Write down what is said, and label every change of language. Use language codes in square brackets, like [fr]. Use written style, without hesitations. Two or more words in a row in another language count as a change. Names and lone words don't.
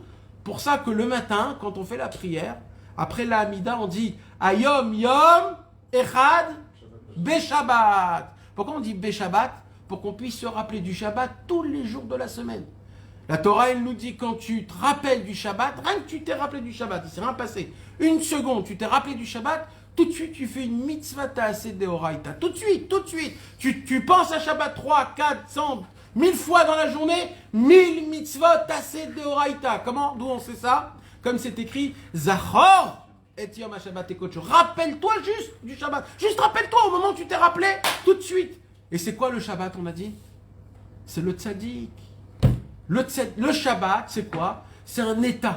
[fr] Pour ça que le matin, quand on fait la prière, après la Hamida, on dit [he] היום יום אחד בשבת. [fr] Pourquoi on dit Beshabbat? Pour qu'on puisse se rappeler du Shabbat tous les jours de la semaine. La Torah, elle nous dit, quand tu te rappelles du Shabbat, rien que tu t'es rappelé du Shabbat, il s'est rien passé. Une seconde, tu t'es rappelé du Shabbat, tout de suite, tu fais une [he] מצוה עשה דאורייתא. [fr] Tout de suite. Tu penses à Shabbat 3, 4, 100, 1000 fois dans la journée, 1000 [he] מצוות עשה דאורייתא. [fr] Comment? D'où on sait ça? Comme c'est écrit, [he] זכור את יום השבת לקדשו. [fr] Rappelle-toi juste du Shabbat. Juste rappelle-toi au moment où tu t'es rappelé, tout de suite. Et c'est quoi le Shabbat, on a dit? C'est le tzaddik. Le Shabbat, c'est quoi? C'est un état.